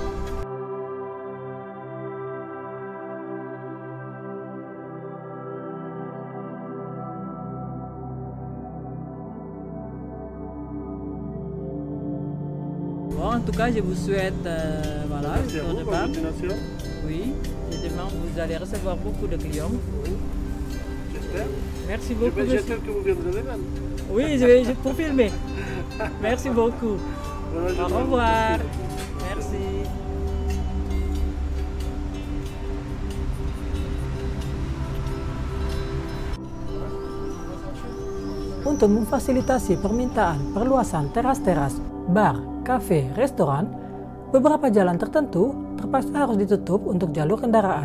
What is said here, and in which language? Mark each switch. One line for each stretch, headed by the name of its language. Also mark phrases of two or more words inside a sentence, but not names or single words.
French: Bon, en tout cas, je vous souhaite voilà, Merci à vous, bonne demain. continuation. Oui, et demain vous allez recevoir beaucoup de clients. J'espère. Merci beaucoup. monsieur. J'espère que vous viendrez demain. Oui, je vais pour filmer. Merci beaucoup. Bonne Au journée. revoir. Merci.
Indonesian: Untuk memfasilitasi permintaan perluasan teras-teras, bar, kafe, restoran, beberapa jalan tertentu terpaksa harus ditutup untuk jalur kendaraan.